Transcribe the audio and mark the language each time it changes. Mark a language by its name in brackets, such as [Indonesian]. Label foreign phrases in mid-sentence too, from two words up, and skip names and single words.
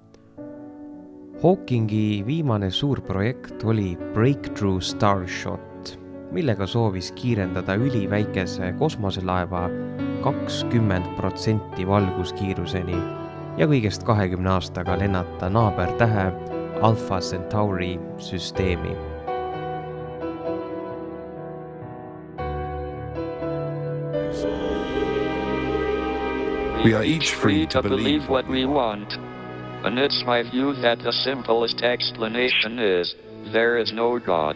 [Estonian] Hawkingi viimane suur projekt oli Breakthrough Starshot, millega soovis kiirendada üliväikese kosmoselaeva 20% valguskiiruseni ja kõigest 20 aastaga lennata naabertähe Alpha Centauri süsteemi. [English] We are each free to believe what we want. And it's my view that the simplest explanation is, there is no God.